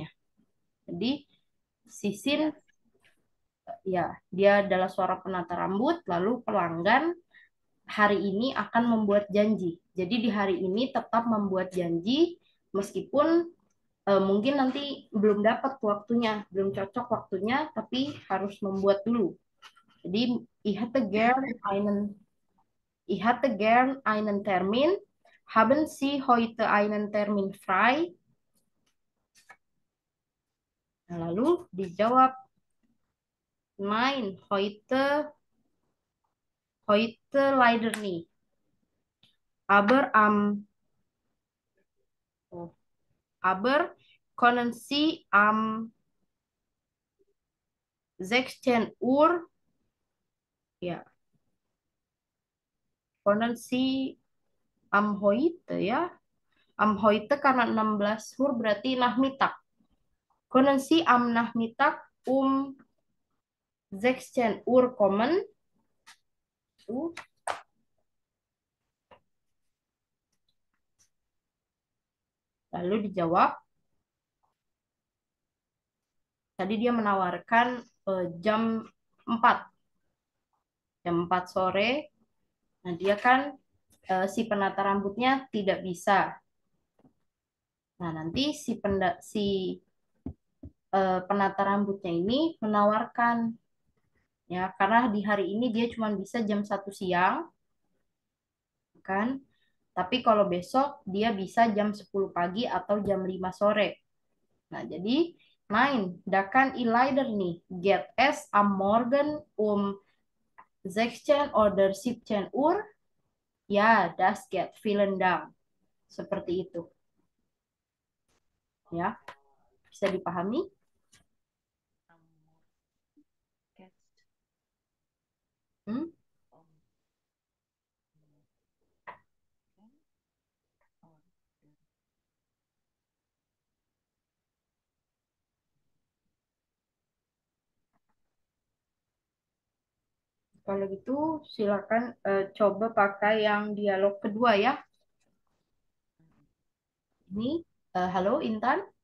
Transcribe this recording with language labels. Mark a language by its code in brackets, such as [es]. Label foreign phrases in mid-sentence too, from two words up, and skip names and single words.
[id] Jadi, sisin, ya, dia adalah suara penata rambut, lalu pelanggan hari ini akan membuat janji. Jadi di hari ini tetap membuat janji, meskipun mungkin nanti belum dapat waktunya, belum cocok waktunya, tapi harus membuat dulu. Jadi, [de] ich hätte gern einen Termin. Haben Sie heute einen Termin frei? [id] Nah, lalu dijawab, [de] nein, heute leider nicht. Oh, aber können Sie am 16 Uhr, ya, können Sie am heute ya, am heute karena 16 Uhr berarti Nachmittag. Können Sie am Nachmittag 16 Uhr kommen? [id] Lalu dijawab, tadi dia menawarkan jam 4. Jam 4 sore. Nah, dia kan si penata rambutnya tidak bisa. Nah, nanti si penata rambutnya ini menawarkan, ya, karena di hari ini dia cuma bisa jam 1 siang, kan? Tapi kalau besok dia bisa jam 10 pagi atau jam 5 sore. Nah, jadi [de] nein, da kann ich leider nicht. Geht es am Morgen um 16 oder 17 Uhr? Ya, das geht. Vielen Dank. [id] Seperti itu, ya. Bisa dipahami? Get Hmm? on or Kalau gitu, silakan coba pakai yang dialog kedua ya. Ini, halo Intan.